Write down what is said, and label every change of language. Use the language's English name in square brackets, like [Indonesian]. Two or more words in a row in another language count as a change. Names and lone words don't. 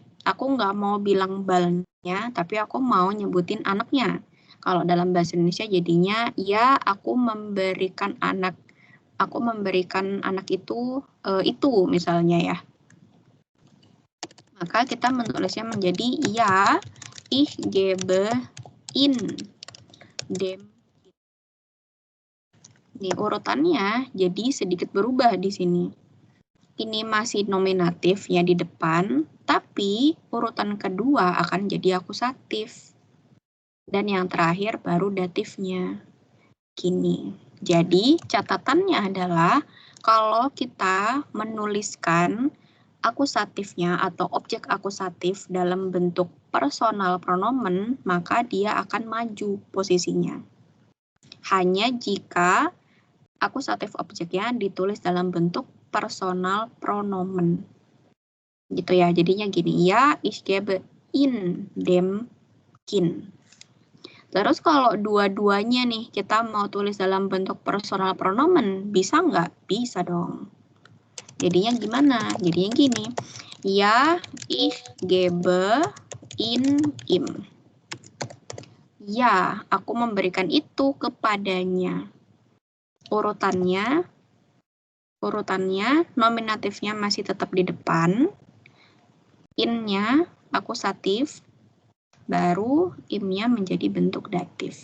[Indonesian] Aku nggak mau bilang balnya, tapi aku mau nyebutin anaknya. Kalau dalam bahasa Indonesia jadinya, ya aku memberikan anak itu misalnya ya. Maka kita menulisnya menjadi ya, [German] ich gebe in dem. [Indonesian] Ini urutannya jadi sedikit berubah di sini. Ini masih nominatif ya di depan, tapi urutan kedua akan jadi akusatif. Dan yang terakhir baru datifnya. Gini. Jadi catatannya adalah kalau kita menuliskan akusatifnya atau objek akusatif dalam bentuk personal pronomen, maka dia akan maju posisinya. Hanya jika akusatif objeknya ditulis dalam bentuk personal pronomen. Gitu ya, jadinya gini, [German] ja, ich gebe in dem Kind. [Indonesian] Terus kalau dua-duanya nih kita mau tulis dalam bentuk personal pronomen, bisa nggak? Bisa dong. Jadinya gimana? Jadinya gini, [German] ja, ich gebe in ihm. [Indonesian] Ya, aku memberikan itu kepadanya. Urutannya nominatifnya masih tetap di depan. In-nya akusatif, baru im-nya menjadi bentuk datif.